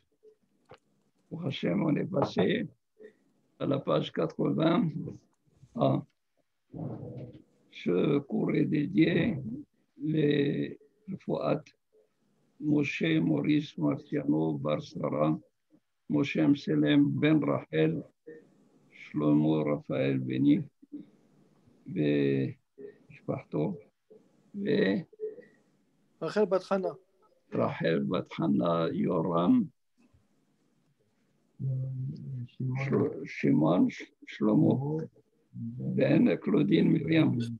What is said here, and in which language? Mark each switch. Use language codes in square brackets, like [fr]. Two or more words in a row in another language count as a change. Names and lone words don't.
[fr] Pour Hachem, on est passé à la page 80. Ce cours est dédié les Fouad, Moshe Maurice Marciano Bar Sara, Moshe Mselem Ben Rachel, Shlomo Raphaël Beni, ומשפחתו, רחל בת חנה. רחל בת חנה, יורם, שמעון, שלמה, בן קלודין מרים.